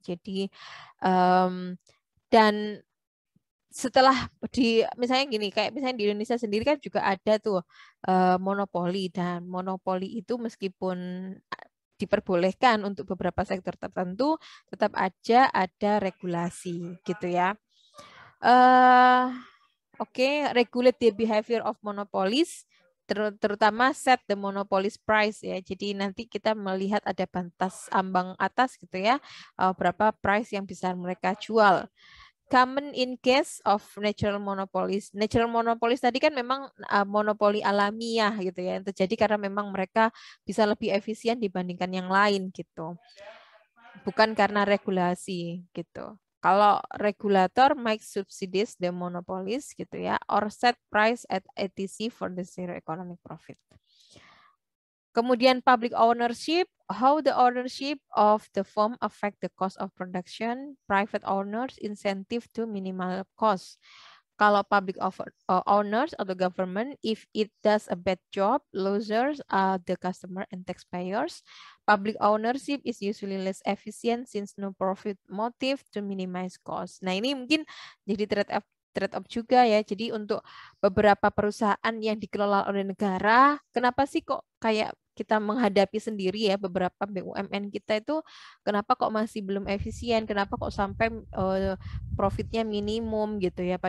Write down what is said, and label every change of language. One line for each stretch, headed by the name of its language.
Indonesian: Jadi dan setelah misalnya gini kayak misalnya di Indonesia sendiri kan juga ada tuh monopoli, dan monopoli itu meskipun diperbolehkan untuk beberapa sektor tertentu tetap aja ada regulasi gitu ya.
English: Oke, regulate the behavior of monopolies,
Indonesian: terutama
English: set the monopolies price ya.
Indonesian: Jadi nanti kita melihat ada batas ambang atas gitu ya, berapa price yang bisa mereka jual.
English: Common in case of natural monopolies.
Indonesian: Natural monopolies tadi kan memang monopoli alamiah gitu ya, yang terjadi karena memang mereka bisa lebih efisien dibandingkan yang lain gitu. Bukan karena regulasi gitu. Kalau
English: regulator make subsidies the monopolies
Indonesian: gitu ya,
English: or set price at ETC for the zero economic profit.
Indonesian: Kemudian
English: public ownership, how the ownership of the firm affect the cost of production, private owners incentive to minimal cost.
Indonesian: Kalau
English: public owners
Indonesian: atau
English: government, if it does a bad job, losers are the customer and taxpayers. Public ownership is usually less efficient since no profit motive to minimize cost.
Indonesian: Nah, ini mungkin jadi trade-off juga ya. Jadi untuk beberapa perusahaan yang dikelola oleh negara, kenapa sih kok kayak kita menghadapi sendiri ya beberapa BUMN kita itu kenapa kok masih belum efisien, kenapa kok sampai profitnya minimum gitu ya.